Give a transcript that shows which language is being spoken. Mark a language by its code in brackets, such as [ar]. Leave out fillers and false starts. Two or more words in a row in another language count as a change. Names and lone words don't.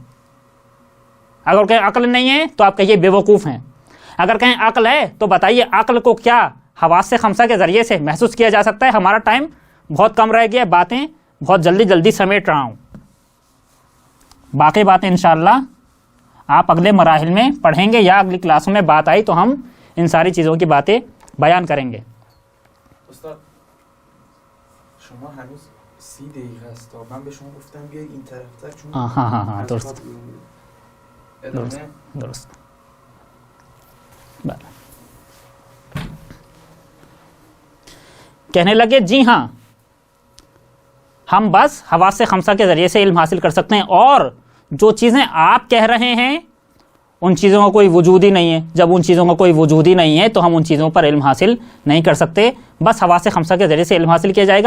[ur] اگر کہیں عقل نہیں ہے تو آپ کہیے بے وقوف ہیں، اگر کہیں عقل ہے تو بتائیے عقل کو کیا حواس خمسہ کے ذریعے سے محسوس کیا جا سکتا ہے؟ ہمارا ٹائم بہت کم رہ گیا، باتیں بہت جلدی سمیٹ رہا ہوں۔ باقی باتیں انشاءاللہ آپ اگلے مراحل میں پڑھیں گے، یا اگلی کلاسوں میں بات آئی تو ہم ان ساری چیزوں کی باتیں بیان کریں گے۔ [fa] استاد شما هنوز 30 دقیقه است تا من به شما گفتم بیاید این طرفتر چون ها درست ادامه درست بله۔ [ur] کہنے لگے جی ہاں، ہم بس حواس خمسہ کے ذریعے سے علم حاصل کر سکتے ہیں، اور جو چیزیں آپ کہہ رہے ہیں ان چیزوں کا کوئی وجود ہی نہیں ہے۔ جب ان چیزوں کا کوئی وجود ہی نہیں ہے تو ہم ان چیزوں پر علم حاصل نہیں کر سکتے، بس حواس خمسہ کے ذریعے سے علم حاصل کیا جائے گا۔